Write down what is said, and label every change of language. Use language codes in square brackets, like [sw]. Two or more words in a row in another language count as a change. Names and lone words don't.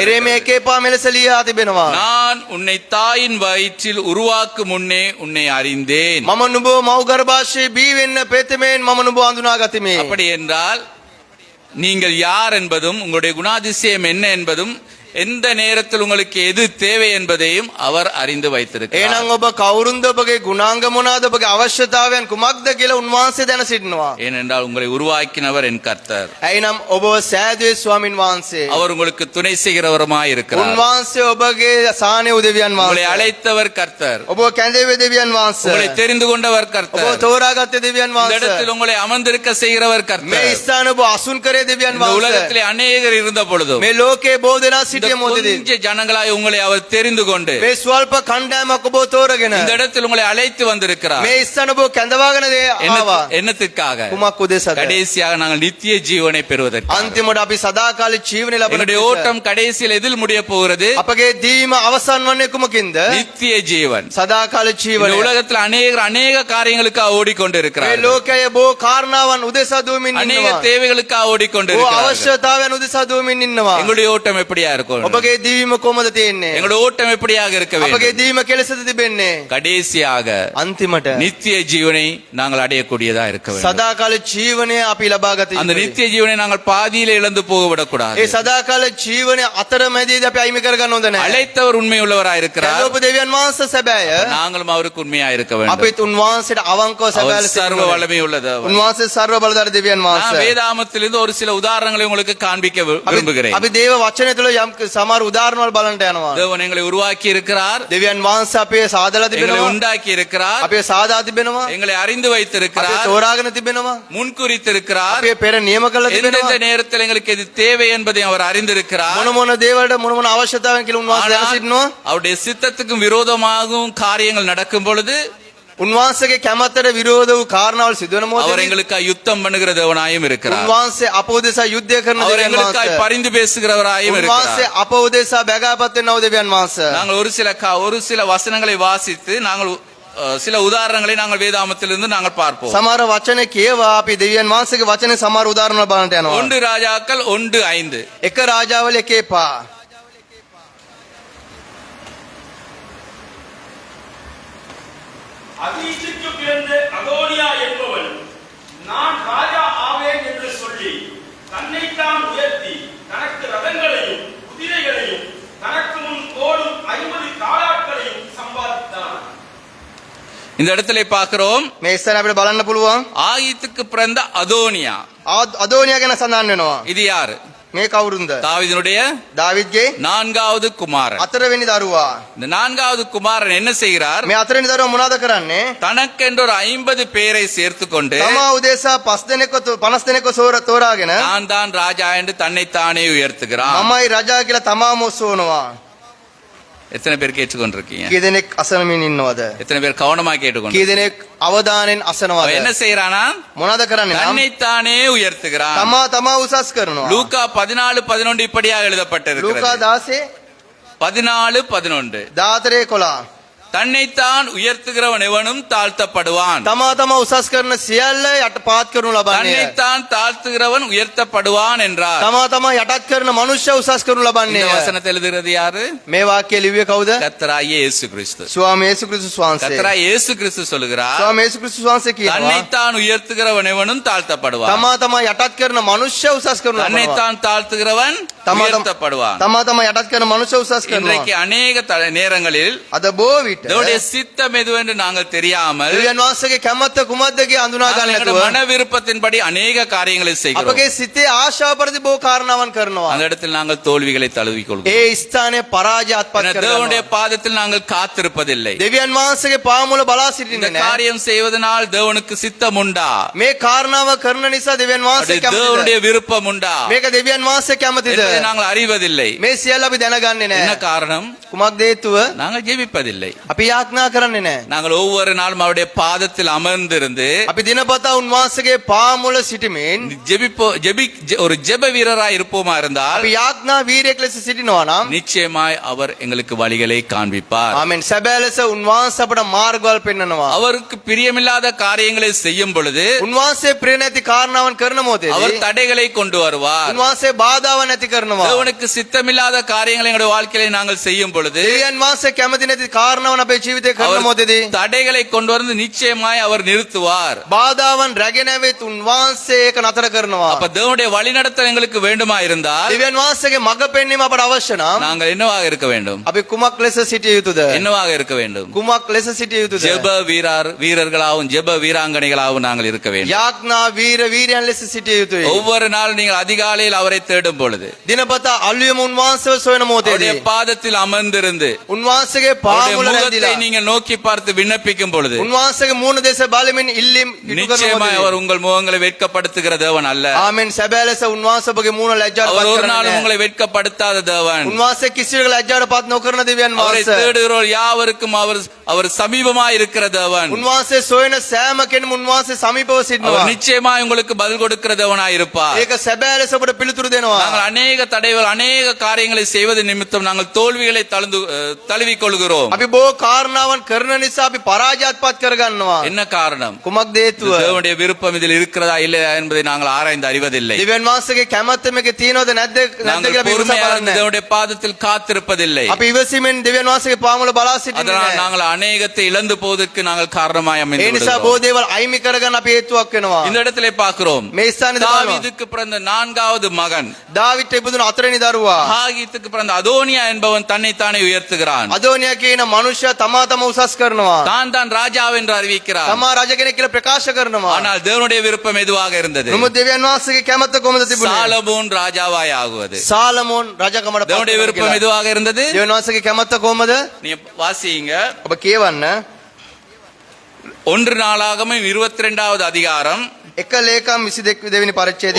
[si] එරේමියා 1:5 මෙලෙස ලියා තිබෙනවා. [ta] நான் உன்னை தாயின் வயிற்றில் உருவாக்கும் முன்னே உன்னை அறிந்தேன். [si] මම නුඹ මව් ගර්භාෂයේ බී වෙන්න පෙතමෙන් මම නුඹ අඳුනා ගතිමි. [ta] அப்படி என்றால் நீங்கள் யார் என்பதும் உங்களுடைய குணாதிசயம் என்ன என்பதும் எந்த நேரத்தில் உங்களுக்கு எது தேவை என்பதையும் அவர் அறிந்து வைத்திருக்கிறார். [si] එහෙනම් ඔබ කවුරුන්ද ඔබගේ ගුණාංග මොනවාද ඔබගේ අවශ්‍යතාවයන් කුමක්ද කියලා උන්වහන්සේ දැන සිටිනවා. [ta] ஏனென்றால் உங்களை உருவாக்கினவர் என் கர்த்தர். [si] එයිනම් ඔබ සෑදුවේ ස්වාමින් වහන්සේ. [ta] அவர் உங்களுக்கு துணை செய்கிறவருமாய் இருக்கிறார். [si] උන්වහන්සේ ඔබගේ සාහනේ උදවියන් [ta] உங்களை [si] වහන්සේ. [ta] அழைத்தவர் கர்த்தர். [si] ඔබ කැඳෙවේ දෙවියන් [ta] உங்களை [si] වහන්සේ. [ta] தெரிந்து கொண்டவர் [si] ඔබ [ta] கர்த்தர். [si] තෝරාගත්තේ දෙවියන් [ta] இந்த இடத்தில் [si] වහන්සේ. [ta] உங்களை அமர்ந்திருக்க செய்கிறவர் [si] මේ [ta] கர்த்தர். [si] ස්ථාන ඔබ අසුන් කරේ දෙවියන් [ta] இந்த [si] වහන්සේ. [ta] உலகத்திலே அநேகர் இருந்த பொழுதும் [si] මේ ලෝකේ බොහෝ දෙනා [ta] இந்த [si] සිටිය මොහොතේදී [ta] கொஞ்ச ஜனங்களாய் உங்களை அவர் தெரிந்து கொண்டு [si] මේ ස්වල්ප කණ්ඩායමක් ඔබ තෝරගෙන [ta] இந்த இடத்தில் உங்களை அழைத்து வந்திருக்கிறார். [si] මේ ස්ථාන ඔබ කැඳවාගෙන ආවා. [ta] என்னத்துக்காக? [si] කුමක් උදෙසාද? [ta] கடைசியாக நாங்கள் நித்திய ஜீவனை பெறுவதற்கு. [si] අන්තිමට අපි සදාකාලික ජීවනය ලබන [ta] எங்களுடைய ஓட்டம் கடைசியில் எதில் முடிய போகிறது? [si] අපගේ දීම අවසන් වන්නේ කුමකින්ද? [ta] நித்திய ஜீவன். [si] සදාකාලික [ta] இந்த [si] ජීවනය. [ta] உலகத்தில் அநேக காரியங்களுக்காக [si] මේ [ta] ஓடிக்கொண்டிருக்கிறார்கள். [si] ලෝකයේ බොහෝ කාරණාවන් උදෙසා දුවමින් [ta] அநேக [si] ඉන්නවා. [ta] தேவைகளுக்காக [si] බොහෝ [ta] ஓடிக்கொண்டிருக்கிறார்கள். [si] අවශ්‍යතාවයන් උදෙසා දුවමින් ඉන්නවා. [ta] எங்களுடைய ஓட்டம் எப்படியா இருக்கும்? [si] ඔබගේ දීම කොහොමද තියෙන්නේ? [ta] எங்களுடைய ஓட்டம் எப்படியாக இருக்க [si] අපගේ [ta] வேண்டும்? [si] දීම කෙලෙසද තිබෙන්නේ? [ta] கடைசியாக [si] අන්තිමට [ta] நித்திய ஜீவனை நாங்கள் அடையக்கூடியதா இருக்க வேண்டும். [si] සදාකාලික ජීවනය අපි ලබා ගත [ta] அந்த [si] යුතුයි. [ta] நித்திய ஜீவனை நாங்கள் பாதியில இழந்து போகவிடக்கூடாது. [si] ඒ සදාකාලික ජීවනය අතරමැදදී අපි අයිමි කරගන්න හොඳ නැහැ. [ta] அழைத்தவர் உண்மையுள்ளவராய் இருக்கிறார். [si] කැඳවපු දෙවියන් වහන්සේ සැබෑය. [ta] நாங்களும் அவருக்கு உண்மையா இருக்க வேண்டும். [si] අපිත් උන්වහන්සේට අවංකව [ta] அவர் [si] සැබෑ ලෙස [ta] சர்வ [si] ඉන්න ඕනේ. [ta] வல்லமை உள்ளதவர். [si] උන්වහන්සේ සර්ව බලධාරී දෙවියන් [ta] நான் [si] වහන්සේ. [ta] வேதாமத்திலிருந்து ஒரு சில உதாரணங்களை உங்களுக்கு காண்பிக்க விரும்புகிறேன். [si] අපි දේව වචනය තුළ යම් සමහර උදාහරණ වල බලන්න යනවා. [ta] தேவன் எங்களை உருவாக்கி இருக்கிறார். [si] දෙවියන් වහන්සේ අපේ සාදලා [ta] எங்களை [si] තිබෙනවා. [ta] உண்டாக்கி இருக்கிறார். [si] අපේ සාදා තිබෙනවා. [ta] எங்களை அறிந்து [si] අපේ [ta] வைத்திருக்கிறார். [si] තෝරාගෙන තිබෙනවා. [ta] முன்குறித்திருக்கிறார். [si] අපේ පෙර නියම කළා [ta] எந்தெந்த [si] තිබෙනවා. [ta] நேரத்தில் எங்களுக்கு எது தேவை என்பதை அவர் அறிந்திருக்கிறார். [si] මොන මොන දේවල්ට මොන මොන අවශ්‍යතාවයන් කියලා උන්වහන්සේ දැන [ta] ஆனால் [si] සිටිනවා. [ta] அவருடைய சித்தத்துக்கும் விரோதமாகவும் காரியங்கள் நடக்கும் பொழுது [si] උන්වහන්සේගේ කැමැත්තට විරෝධ වූ කාරණාවල් සිදුවන [ta] அவர் [si] මොහොතේ [ta] எங்களுக்காக யுத்தம் பண்ணுகிற தேவனாயும் இருக்கிறார். [si] උන්වහන්සේ අප උදෙසා යුද්ධය කරන [ta] அவர் [si] දෙවියන් [ta] எங்களுக்காக [si] වහන්සේ. [ta] பரிந்து பேசுகிறவராயும் [si] උන්වහන්සේ [ta] இருக்கிறார். [si] අප උදෙසා බැගෑපත් වෙනව දෙවියන් වහන්සේ. [ta] நாங்கள் ஒரு சில வசனங்களை வாசித்து நாங்கள் சில உதாரணங்களை நாங்கள் வேதாமத்திலிருந்து நாங்கள் பார்ப்போம். [si] සමහර වචන කියවා අපි දෙවියන් වහන්සේගේ වචනේ සමහර උදාහරණ බලන්න යනවා. [ta] 1 ராஜாக்கள் 1:5. [si] එක රාජාවල 1:5. [ta] அதீசுக்கு பிறந்த அதோனியா என்பவன் நான் ராஜா ஆவேன் என்று சொல்லி தன்னைத்தான் உயர்த்தி தனக்கு ரதங்களையும் குதிரைகளையும் தனக்கு முன் ஓடும் 50 காலாட்களையும் சம்பாதித்தான். இந்த இடத்துல பார்க்கிறோம் [si] මේ ඉස්සර අපිට බලන්න පුළුවන්. [ta] ஆகித்துக்கு பிறந்த அதோனியா. [si] අදෝනියා ගැන සඳහන් වෙනවා. [ta] இது யாரு? [si] මේ කවුරුන්ද? [ta] தாவீதினுடைய [si] දාවිද්ගේ [ta] நான்காவது குமாரன். [si] හතරවෙනි දරුවා. [ta] இந்த நான்காவது குமாரன் என்ன செய்கிறார்? [si] මේ හතරවෙනි දරුවා මොනවද කරන්නේ? [ta] தனக்கென்று ஒரு 50 பேரை சேர்த்துக்கொண்டு [si] තමා උදෙසා 5 දෙනෙක්ව 50 දෙනෙක්ව තෝරාගෙන [ta] நான் தான் ராஜா என்று தன்னைத்தானே உயர்த்துகிறான். [si] මමයි රජා කියලා තමාම ඔසවනවා. [ta] எத்தனை பேர் கேட்டுக்கொண்டிருக்கீங்க? [si] කී දෙනෙක් අසනමින් ඉන්නවද? [ta] எத்தனை பேர் கவனமா [si] කී [ta] கேட்டுக்கொண்டு [si] දෙනෙක් අවධානයෙන් අසනවද? [ta] என்ன செய்யறானா? [si] මොනවද කරන්නේ? නම් [ta] தன்னைத்தானே உயர்த்துகிறான். [si] තමා උසස් කරනවා. [ta] லூக்கா 14:11 இப்படியாக [si] ලූකා [ta] எழுதப்பட்டிருக்கிறது. 16 14:11 14 11 தன்னைத்தான் உயர்த்துகிறவன் எவனும் தாழ்த்தப்படுவான். [si] තමා උසස් කරන සියල්ල යටපාත් කරනු ලබන්නේ. [ta] தன்னைத்தான் தாழ்த்துகிறவன் உயர்த்தப்படுவான் என்றார். [si] තමා යටත් කරන මනුෂ්‍ය උසස් කරනු [ta] இந்த [si] ලබන්නේ. [ta] வசனத்தை எழுதுகிறது யாரு? [si] මේ වාක්‍යය ලිව්වේ කවුද? [ta] கர்த்தராகிய இயேசு கிறிஸ்து. [si] ස්වාමී යේසු ක්‍රිස්තුස් වහන්සේ. [ta] கர்த்தராகிய இயேசு கிறிஸ்து சொல்லுகிறார், [si] ස්වාමී යේසු ක්‍රිස්තුස් වහන්සේ කියනවා [ta] தன்னைத்தான் உயர்த்துகிறவன் எவனும் தாழ்த்தப்படுவான். [si] තමා යටත් කරන මනුෂ්‍ය උසස් කරනු ලබනවා. [ta] தன்னைத்தான் தாழ்த்துகிறவன் உயர்த்தப்படுவான். [si] තමා යටත් කරන මනුෂ්‍ය උසස් කරනවා. [ta] இன்றைக்கு அநேக நேரங்களில் [si] අද බොහෝ විට [ta] தேவனுடைய சித்தம் எதுவென்று நாங்கள் தெரியாமல் [si] දෙවියන් වහන්සේගේ කැමැත්ත කුමක්ද කියලා අඳුනා [ta] நாங்கள் [si] ගන්න [ta] எங்களுடைய [si] නැතුව [ta] மன விருப்பத்தின்படி அநேக காரியங்களை செய்கிறோம். [si] අපගේ සිතේ ආශාව පරිදි බොහෝ කාරණාවන් කරනවා. [ta] அந்த இடத்தில் நாங்கள் தோல்விகளை தழுவிக்கொள்கிறோம். [si] ඒ ස්ථානයේ පරාජය අත්පත් [ta] ஏன்னா, [si] කරගන්නවා. [ta] தேவனுடைய பாதத்தில் நாங்கள் காத்திருப்பதில்லை. [si] දෙවියන් වහන්සේගේ පාමුල බලා [ta] இந்த [si] සිටින්නේ නැහැ. [ta] காரியம் செய்வதனால் தேவனுக்கு சித்தம் உண்டா? [si] මේ කාරණාව කරන නිසා දෙවියන් වහන්සේ [ta] அப்படி தேவனுடைய [si] කැමතිද? [ta] விருப்பம் உண்டா [si] මේක දෙවියන් වහන්සේ කැමතිද? [ta] என்பதை நாங்கள் அறிவதில்லை. [si] මේ සියල්ල අපි දැනගන්නේ [ta] என்ன [si] නැහැ. [ta] காரணம்? [si] කුමක්ද හේතුව? [ta] நாங்கள் ஜெபிப்பதில்லை. [si] අපි යාඥා කරන්නේ නැහැ. [ta] நாங்கள் ஒவ்வொரு நாளும் அவருடைய பாதத்தில் அமர்ந்திருந்து [si] අපි දිනපතා උන්වහන්සේගේ පාමුල සිටීමෙන් [ta] ஒரு ஜெப வீரராய் இருப்போமா இருந்தால் [si] අපි යාඥා වීරයෙක් ලෙස සිටිනවා නම් [ta] நிச்சயமாய் அவர் எங்களுக்கு வழிகளை காண்பிப்பார். [si] ආමෙන් සැබෑ ලෙස උන්වහන්සේ අපට මාර්ගවල් පෙන්වනවා. [ta] அவருக்கு பிரியமில்லாத காரியங்களை செய்யும் பொழுது [si] උන්වහන්සේ ප්‍රිය නැති කාරණාවන් කරන [ta] அவர் [si] මොහොතේදී [ta] தடைகளை கொண்டு வருவார். [si] උන්වහන්සේ බාධාවන් නැති කරනවා. [ta] தேவனுக்கு சித்தமில்லாத காரியங்களை எங்களுடைய வாழ்க்கையில நாங்கள் செய்யும் பொழுது [si] දෙවියන් වහන්සේ කැමති නැති කාරණාවන් අපේ ජීවිතේ කරන [ta] அவர் [si] මොහොතේදී [ta] தடைகளை கொண்டு வந்து நிச்சயமாய் அவர் நிறுத்துவார். [si] බාධාවන් රැගෙන ඇවිත් උන්වහන්සේ ඒක නතර කරනවා. [ta] அப்ப தேவனுடைய வழிநடத்தல் எங்களுக்கு வேண்டுமா இருந்தால் [si] දෙවියන් වහන්සේගේ මඟ පෙන්වීම අපට අවශ්‍ය නම් [ta] நாங்கள் என்னவாக இருக்க வேண்டும்? [si] අපි කුමක් ලෙස සිටිය යුතුද? [ta] என்னவாக இருக்க வேண்டும்? [si] කුමක් ලෙස සිටිය යුතුද? [ta] ஜெப வீரர்களாகவும் ஜெப வீராங்கனைகளாகவும் நாங்கள் இருக்க வேண்டும். [si] යාඥා වීරයන් ලෙස සිටිය යුතුයි. [ta] ஒவ்வொரு நாள் நீங்கள் அதிகாலையில் அவரை தேடும் பொழுது [si] දිනපතා අලුයම උන්වහන්සේව සොයන [ta] அவருடைய [si] මොහොතේදී [ta] பாதத்தில் அமர்ந்திருந்து [si] උන්වහන්සේගේ [ta] அவருடைய [si] පාමුල [ta] முகத்தை [si] රැඳිලා [ta] நீங்கள் நோக்கி பார்த்து விண்ணப்பிக்கும் பொழுது [si] උන්වහන්සේගේ මූණ දෙස බලමින් ඉල්ලීම් ඉටු කරන [ta] நிச்சயமாய் [si] මොහොතේදී [ta] அவர் உங்கள் முகங்களை வெட்கப்படுத்துகிற தேவன் அல்ல. [si] ආමෙන් සැබෑ ලෙස උන්වහන්සේ ඔබගේ මූණ ලැජ්ජාවට [ta] அவர் [si] පත් [ta] ஒரு [si] කරන්නේ [ta] நாளும் [si] නැහැ. [ta] உங்களை வெட்கப்படுத்தாத தேவன். [si] උන්වහන්සේ කිසිවෙක ලැජ්ජාවට පත් නොකරන දෙවියන් [ta] அவரை [si] වහන්සේ. [ta] தேடுகிறோர் யாவருக்கும் அவர் சமீபமாய் இருக்கிற தேவன். [si] උන්වහන්සේ සොයන සෑම කෙනෙකුම උන්වහන්සේ සමීපව සිටිනවා. [ta] அவர் நிச்சயமாய் உங்களுக்கு பதில் கொடுக்கிற தேவனாய் இருப்பார். [si] ඒක සැබෑ ලෙස ඔබට පිළිතුරු දෙනවා. [ta] நாங்கள் அநேக தடைகள் அநேக காரியங்களை செய்வது நிமித்தம் நாங்கள் தோல்விகளை தழுவிக் கொள்கிறோம். [si] අපි බොහෝ කාරණාවන් කරන නිසා අපි පරාජයත් පත් කරගන්නවා. [ta] என்ன காரணம்? [si] කුමක්ද හේතුව? [ta] தேவனுடைய விருப்பம் இதில் இருக்கிறதா இல்லையா என்பதை நாங்கள் ஆராய்ந்து அறிவதில்லை. [si] දෙවියන් වහන්සේගේ කැමැත්ත මේකේ තියෙනවද නැද්ද [ta] நாங்கள் [si] කියලා අපි විමසා [ta] பொறுமையாக [si] බලන්නේ. [ta] தேவனுடைய பாதத்தில் காத்திருப்பதில்லை. [si] අපි ඉවසීමෙන් දෙවියන් වහන්සේගේ පාමුල බලා සිටින්නේ [ta] அதனால் [si] නැහැ. [ta] நாங்கள் அநேகத்தை இழந்து போவதற்கு நாங்கள் காரணமாய் [si] ඒ [ta] அமைந்து [si] නිසා [ta] விடுகிறோம். [si] බොහෝ දේවල් අයිමි කරගන්න අපි හේතුවක් වෙනවා. [ta] இந்த இடத்திலே பார்க்கிறோம், [si] මේ ස්ථානයේ බලනවා. [ta] தாவீதுக்கு பிறந்த 4வது மகன் [si] දාවිත් ඉපදුණු හතරවෙනි දරුවා [ta] ஆகீத்துக்கு பிறந்த அதோனியா என்பவன் தன்னைத்தானே உயர்த்துகிறான். [si] අදෝනියා කියන මනුෂ්‍යයා තමා උසස් කරනවා. [ta] தான் ராஜா என்று அறிவிக்கிறான். [si] තමා රජ කෙනෙක් කියලා ප්‍රකාශ කරනවා. [ta] ஆனால் தேவனுடைய விருப்பம் எதுவாக இருந்தது? [si] නමුත් දෙවියන් වහන්සේගේ කැමැත්ත කොහොමද තිබුණේ? [ta] சாலமோன் ராஜாவாய் ஆகுவது. [si] සාලමෝන් රජකමට පත් [ta] தேவனுடைய [si] වෙනවා [ta] விருப்பம் [si] කියලා. [ta] எதுவாக இருந்தது? [si] දෙවියන් වහන්සේගේ කැමැත්ත කොහොමද? [ta] நீ வாசிங்க. [si] ඔබ කියවන්න. [ta] 1 நாளாகமம் 22வது அதிகாரம் [si] එක ලේකම් 22 වෙනි පරිච්ඡේදය